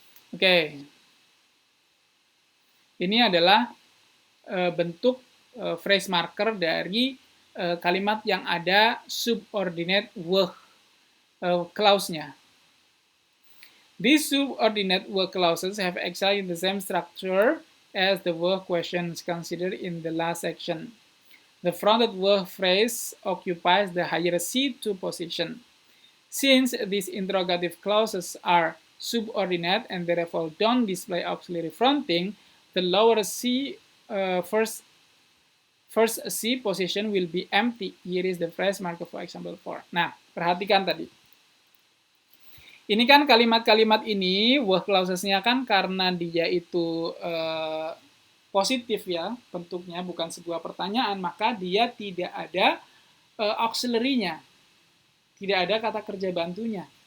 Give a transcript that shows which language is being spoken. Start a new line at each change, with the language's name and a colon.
Indonesian: Oke. Ini adalah bentuk phrase marker dari kalimat yang ada subordinate word clause-nya.
English: These subordinate word clauses have exactly the same structure as the word questions considered in the last section. The fronted word phrase occupies the higher C2 position. Since these interrogative clauses are subordinate and therefore don't display auxiliary fronting, the lower C first C position will be empty. Here is the phrase marker for example 4.
Indonesian: Nah, perhatikan tadi. Ini kan kalimat-kalimat ini, word clauses-nya kan karena dia itu positif ya bentuknya, bukan sebuah pertanyaan, maka dia tidak ada auxiliary-nya. Tidak ada kata kerja bantunya.